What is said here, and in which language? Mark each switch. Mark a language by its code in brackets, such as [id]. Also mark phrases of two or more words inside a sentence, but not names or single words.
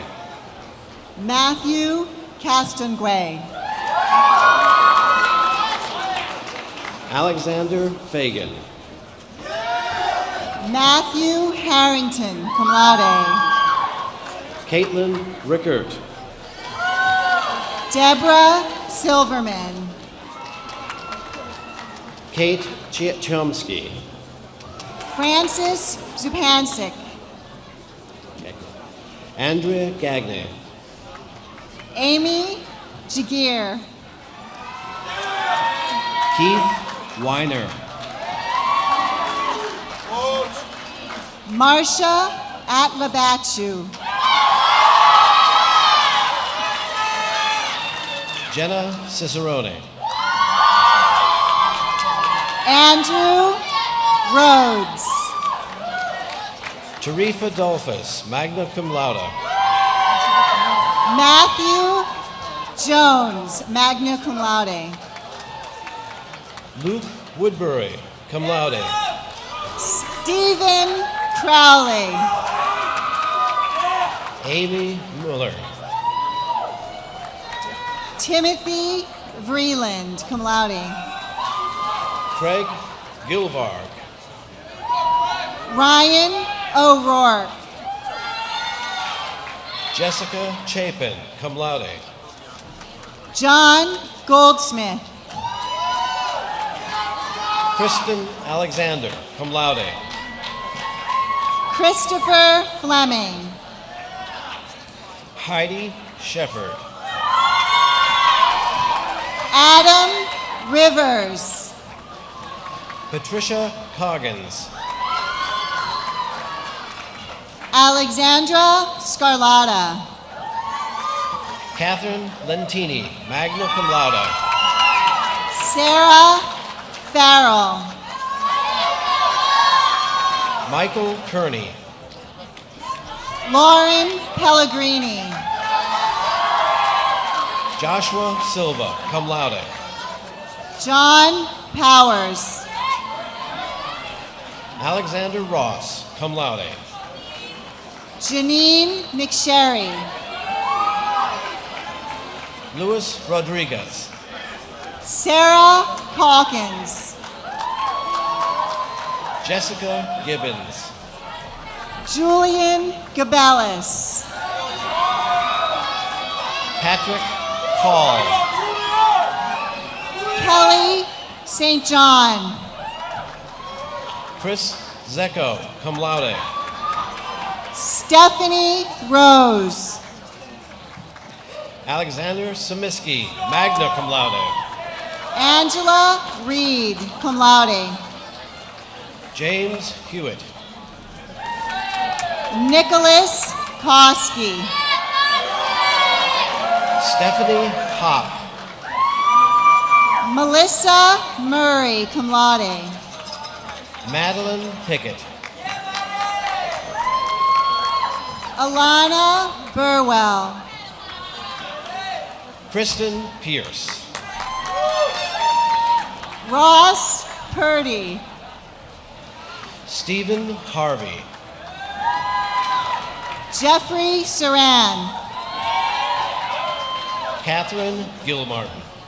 [en] Matthew Castanguay. Alexander Fagan. Matthew Harrington, [la] cum laude. [en] Caitlin Rickert. Deborah Silverman. Kate Chomsky. Francis Zupancic. Andrea Gagne. Amy Jagir. Keith Weiner. Marcia Atlabachu. Jenna Cicerone. Andrew Rhodes. Tarifa Dolphus, [la] magna cum laude. [en] Matthew Jones, [la] magna cum laude. [en] Luke Woodbury, [la] cum laude. [en] Stephen Crowley. Amy Mueller. Timothy Vreeland, [la] cum laude. [en] Craig Gilvarg. Ryan O'Rourke. Jessica Chapin, [la] cum laude. [en] John Goldsmith. Kristen Alexander, [la] cum laude. [en] Christopher Fleming. Heidi Shepard. Adam Rivers. Patricia Coggins. Alexandra Scarlata. Catherine Lentini, [la] magna cum laude. [en] Sarah Farrell. Michael Kearney. Lauren Pellegrini. Joshua Silva, [la] cum laude. [en] John Powers. Alexander Ross, [la] cum laude. [en] Janine McSherry. Luis Rodriguez. Sarah Calkins. Jessica Gibbons. Julian Gabellis. Patrick Hall. Kelly St. John. Chris Zecco, [la] cum laude. [en] Stephanie Rose. Alexander Samiski, [la] magna cum laude. [en] Angela Reed, [la] cum laude. [en] James Hewitt. Nicholas Koski. Stephanie Hop. Melissa Murray, [la] cum laude. [en] Madeline Pickett. Alana Burwell. Kristen Pierce. Ross Purdy. Stephen Harvey. Jeffrey Saran. Catherine Gilmartin.